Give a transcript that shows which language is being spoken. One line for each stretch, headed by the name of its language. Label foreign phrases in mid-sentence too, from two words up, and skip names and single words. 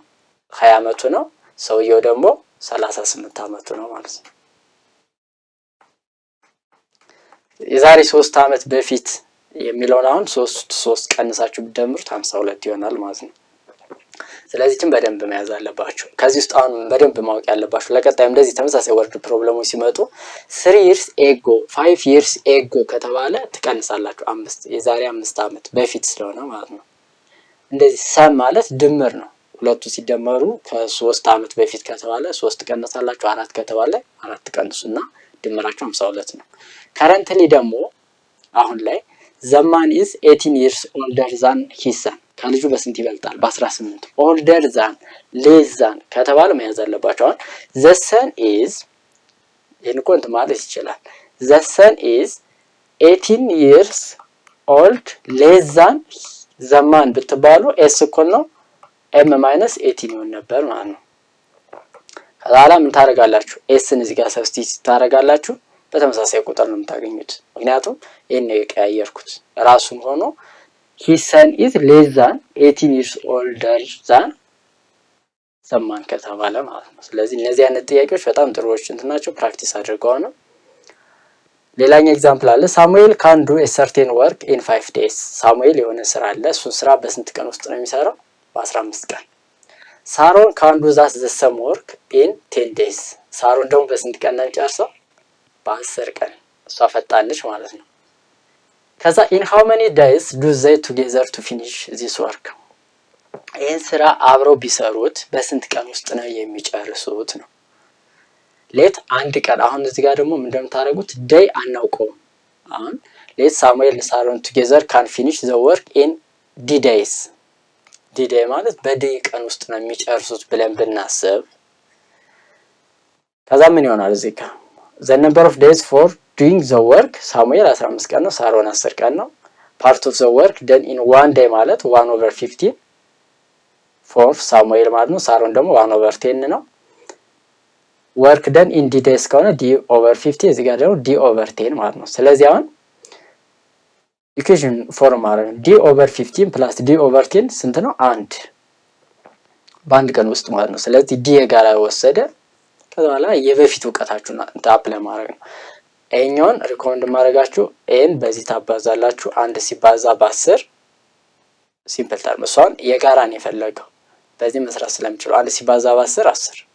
Amharic: 20 ዓመቱ ነው። ሰውየው ደግሞ 38 ዓመቱ ነው ማለት ነው። የዛሬ 3 ዓመት በፊት የሚለውን አሁን 3 ቀንሳችሁ ብትደምሩት 52 ይሆናል ማለት ነው። ስለዚህም በደንብ መያዝ አለባችሁ። ከዚህ ውስጥ አሁን በደንብ ማወቅ ያለባችሁ ለቀጣይም እንደዚህ ተመሳሳይ
English: word problems
Amharic: ሲመጡ
English: 3 years ago 5 years ago
Amharic: ከተባለ ትቀንሳላችሁ 5 የዛሬ 5 ዓመት በፊት ስለሆነ ማለት ነው። እንደዚህ ሰም ማለት ድምር ነው። ሁለቱ ሲደመሩ ከ3 ዓመት በፊት ከተባለ 3 ቀንሳላችሁ፣ 4 ከተባለ 4 ቀንሱና ድምራችሁ 52 ነው። ከረንትሊ ደግሞ አሁን ላይ
English: the man is 18 years older than his son
Amharic: ከልጁ በስንት ይበልጣል? በ18።
English: older than less than
Amharic: ከተባለ መያዝ አለባችሁ። አሁን
English: the son is
Amharic: ይሄን ኮንት ማለት ይችላል።
English: the son is 18 years old less than the man
Amharic: ብትባሉ ኤስ እኩል ነው ኤም ማይነስ 18 ይሆን ነበር ማለት ነው። ከዛላ ምን ታረጋላችሁ? ኤስን እዚህ ጋር ሰብስቲቲዩት ታረጋላችሁ። በተመሳሳይ ቁጥር ነው የምታገኙት። ምክንያቱም ይሄን ነው የቀያየርኩት። ራሱን ሆኖ
English: his son is less than 18 years older than the man
Amharic: ከተባለ ማለት ነው። ስለዚህ እነዚህ አይነት ጥያቄዎች በጣም ጥሩዎች እንትናቸው ፕራክቲስ አድርገው ነው። ሌላኛው ኤግዛምፕል አለ። ሳሙኤል
English: can do a certain work in 5 days።
Amharic: ሳሙኤል የሆነ ስራ አለ። እሱን ስራ በስንት ቀን ውስጥ ነው የሚሰራው? በ15 ቀን። ሳሮን
English: can do that the same work in 10 days።
Amharic: ሳሮን ደግሞ በስንት ቀን ነው የሚጨርሰው? በ10 ቀን። እሷ ፈጣንች ማለት ነው። ከዛ
English: in how many days do they together to finish this work?
Amharic: ይሄን ስራ አብረው ቢሰሩት በስንት ቀን ውስጥ ነው የሚጨርሱት ነው። ሌት አንድ ቀን። አሁን እዚህ ጋር ደግሞ ምን እንደምታደርጉት ዴይ አናውቀውም። አሁን ሌት ሳሙኤል ሳሮን
English: together can finish the work in d days። d day
Amharic: ማለት በዴይ ቀን ውስጥ ነው የሚጨርሱት ብለን ብናስብ ከዛ ምን ይሆናል? እዚህ ጋር
English: the number of days for doing the work
Amharic: ሳሙኤል 15 ቀን ነው፣ ሳሮን 10 ቀን ነው።
English: part of the work done in one day
Amharic: ማለት 1/15 for ሳሙኤል ማለት ነው። ሳሮን ደግሞ 1/10 ነው።
English: work done in d days
Amharic: ከሆነ d/50 እዚህ ጋር ደግሞ d/10 ማለት ነው። ስለዚህ አሁን
English: equation form
Amharic: አረን d/15 plus d/10 ስንት ነው? 1 በአንድ ቀን ውስጥ ማለት ነው። ስለዚህ d የጋራ ወሰደ። ከዛ በኋላ የበፊት ዕውቀታችሁን አፕላይ ማድረግ ነው። ይሄኛውን ሪኮመንድ ማድረጋችሁ ኤን በዚህ ታባዛላችሁ 1 ሲባዛ በ10
English: simple term
Amharic: እሷን የጋራ ነው የፈለገው በዚህ መስራት ስለምችሉ 1 ሲባዛ በ10 10